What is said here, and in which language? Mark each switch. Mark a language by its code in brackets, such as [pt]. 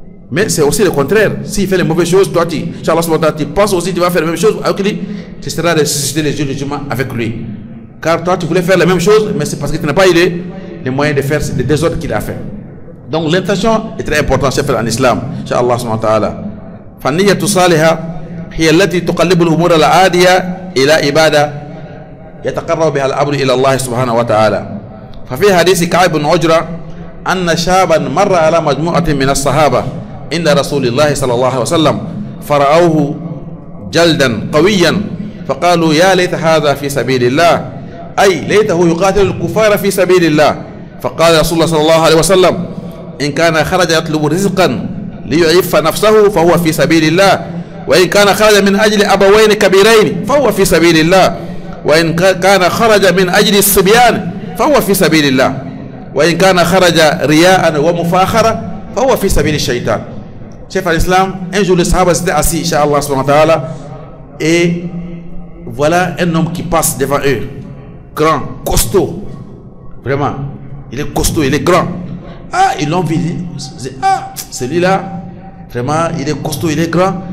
[fr] Mais c'est aussi le contraire. S'il fait les mauvaises choses, toi tu penses aussi que tu vas faire les mêmes choses avec lui, tu seras ressuscité les jours du jugement avec lui. Car toi tu voulais faire la même chose, mais c'est parce que tu n'as pas eu les moyens de faire les désordres qu'il a fait. Donc l'intention est très importante, chef en islam. [ar] Inch'Allah subhanahu wa ta'ala. فالنية الصالحة هي التي تقلب الأمور العادية إلى عبادة يتقرب بها الأمر إلى الله سبحانه وتعالى. ففي حديث كعب بن عجرة أن شابا مر على مجموعة من الصحابة عند رسول الله صلى الله عليه وسلم فرأوه جلدا قويا فقالوا يا ليت هذا في سبيل الله، أي ليته يقاتل الكفار في سبيل الله. فقال رسول الله صلى الله عليه وسلم إن كان خرج يطلب رزقا ليعف نفسه فهو في سبيل الله، وإن كان خرج من أجل أبوين كبيرين فهو في سبيل الله، وإن كان خرج من أجل الصبيان فهو في سبيل الله، وإن كان خرج رياء ومفاخرة فهو في سبيل الشيطان. [fr] Chef al-Islam, un jour les Sahaba étaient assis, [ar] Inch'Allah subhanahu wa ta'ala, [fr] et voilà un homme qui passe devant eux, grand, costaud, vraiment, il est costaud, il est grand. Ah, ils l'ont vu, ah, celui-là, vraiment, il est costaud, il est grand.